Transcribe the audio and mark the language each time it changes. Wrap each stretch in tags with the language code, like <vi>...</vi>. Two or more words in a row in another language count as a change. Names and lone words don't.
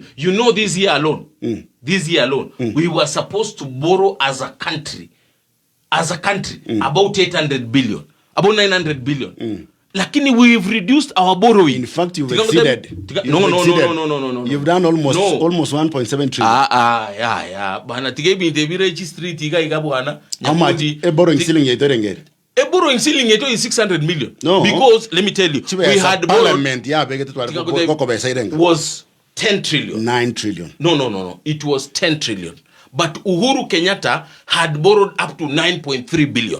<en>You know this year alone. We were supposed to borrow as a country, about 800 billion, about 900 billion. Lakini we've reduced our borrowing. In fact, you've exceeded. No. You've done almost 1.7 trillion. Yeah.</en> <guz>Bana tigebi ndebire street iga bwana.</guz> <en>How much a borrowing ceiling yeto? A borrowing ceiling is 600 million. No. Because let me tell you, we had parliament was 10 trillion. 9 trillion. No. It was 10 trillion. But Uhuru Kenyatta had borrowed up to 9.3 billion.</en>